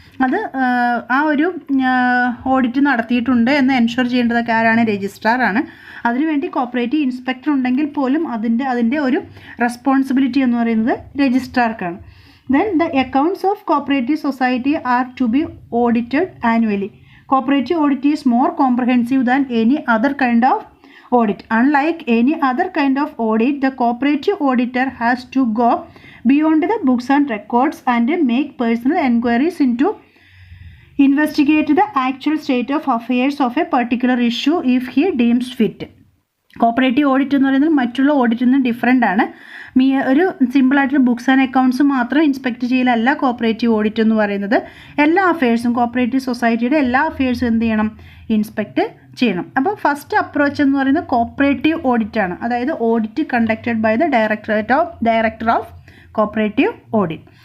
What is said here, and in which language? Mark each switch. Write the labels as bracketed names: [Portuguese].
[Malayalam] അത് ആ ഒരു ഓഡിറ്റ് നടത്തിയിട്ടുണ്ട് എന്ന് എൻഷുർ ചെയ്യേണ്ടതൊക്കെ ആരാണ്? രജിസ്ട്രാറാണ്. അതിനുവേണ്ടി കോപ്പറേറ്റീവ് ഇൻസ്പെക്ടർ ഉണ്ടെങ്കിൽ പോലും അതിൻ്റെ ഒരു റെസ്പോൺസിബിലിറ്റി എന്ന് പറയുന്നത് രജിസ്ട്രാർക്കാണ്. [English] Then the accounts of cooperative society are to be audited annually. Cooperative audit is more comprehensive than any other kind of audit. Unlike any other kind of audit, the cooperative auditor has to go beyond the books and records and make personal enquiries into investigate the actual state of affairs of a particular issue if he deems fit. [Malayalam] Cooperative audit എന്ന് പറയുന്നത് മറ്റുള്ള ഓഡിറ്റിൽ നിന്ന് different ആണ്. ഒരു സിമ്പിളായിട്ടുള്ള [English] books and accounts [Malayalam] മാത്രം inspect ചെയ്യലല്ല cooperative audit എന്ന് പറയുന്നത്. എല്ലാ അഫയേഴ്സും, കോപ്പറേറ്റീവ് സൊസൈറ്റിയുടെ എല്ലാ അഫയേഴ്സും എന്ത് ചെയ്യണം? ഇൻസ്പെക്ട് ചെയ്യണം. അപ്പോൾ ഫസ്റ്റ് അപ്രോച്ച് എന്ന് പറയുന്നത് കോപ്പറേറ്റീവ് ഓഡിറ്റ് ആണ്. അതായത് [English] Audit conducted by the director of cooperative audit.